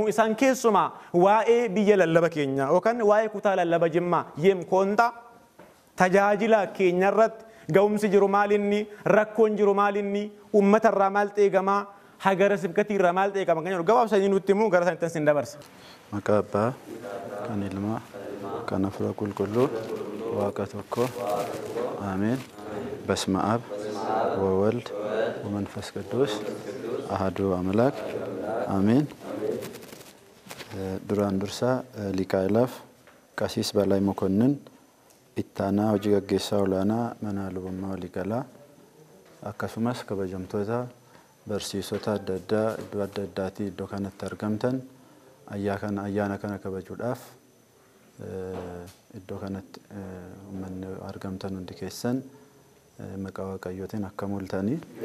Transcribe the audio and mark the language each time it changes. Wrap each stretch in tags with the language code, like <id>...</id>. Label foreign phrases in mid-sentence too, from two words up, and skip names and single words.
<om>Isaan keessumaa waa'ee biyya lallaba keenya yookaan waa'ee kutaa lallaba Jimmaa Yeem Koontaa tajaajila keenya irratti ga'umsi jiru maalinni, rakkoon jiru maalinni, uummata irraa maal eegamaa, hagara sibkatii irraa maal eegama kan jedhu gabaabsanii nutti immoo gara sanatti sin dabarsa. Maqaa Abbaa kan Ilmaa kan Hafuura Qulqulluu Waaqa tokko Ameen.</om> <gez>በስመ አብ ወወልድ ወመንፈስ ቅዱስ አሐዱ አምላክ አሜን። ዱራን ዱርሳ ሊቀ</gez> <om>አእላፍ ቀሲስ በላይ መኮንን ኢታና hojii gaggeessaa olaanaa mana lubummaa waliigalaa akkasumas kabajamtoota barsiisota adda addaa iddoo adda addaatii iddoo kanatti argamtan ayyaana kana kabajuudhaaf iddoo kanatti uummanni argamtan hundi keessan maqaa Waaqayyootiin akka mul'atanii</om>